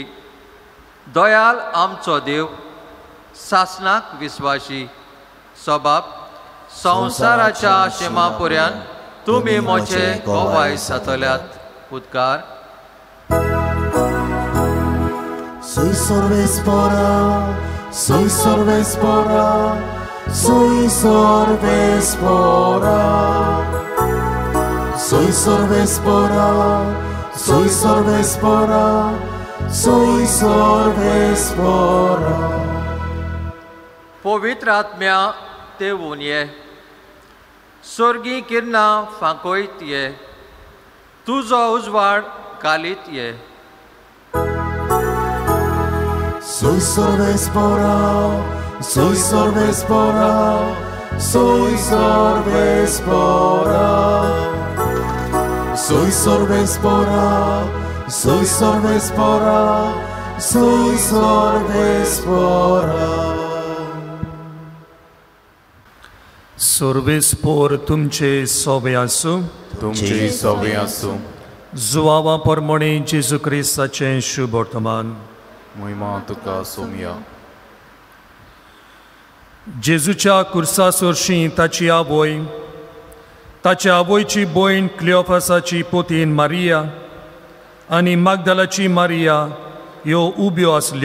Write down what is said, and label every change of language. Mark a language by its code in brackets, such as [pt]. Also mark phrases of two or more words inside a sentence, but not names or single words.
[kok] दयाल आमचो देव सासनाक विस्वाशी. सबाब संवसाराच्या शिमापर्यंत तुमी म्हजे गोवाय जातल्यात. उद्गार. Soy sorbespora, soy sorbespora, soy sorbespora, soy sorbespora, soy sorbespora, soy sorbespora. पवित्र आत्म्या देवून ये. स्वर्गी किरणां फांकोयत ये. तुजो उजवाड घालीत ये. Soy sorbespora, soy sorbespora, soy sorbespora, soy sorbespora, soy sorbespora, soy sorbespora. सोर्बेस्पोर तुमचे सोबे आसूं. तुमचे सोबे आसूं. जुवावा परमणे जेजू क्रिस्ताचें शुभ वर्तमान. महिमा तुका सोमया. जेजूच्या कुर्सा सोरशीं ताची आवय, ताच्या आवयची भयण क्लिओफासाची पोतीन मारिया आनी मागदलाची मारिया ह्यो उब्यो आसल्यो.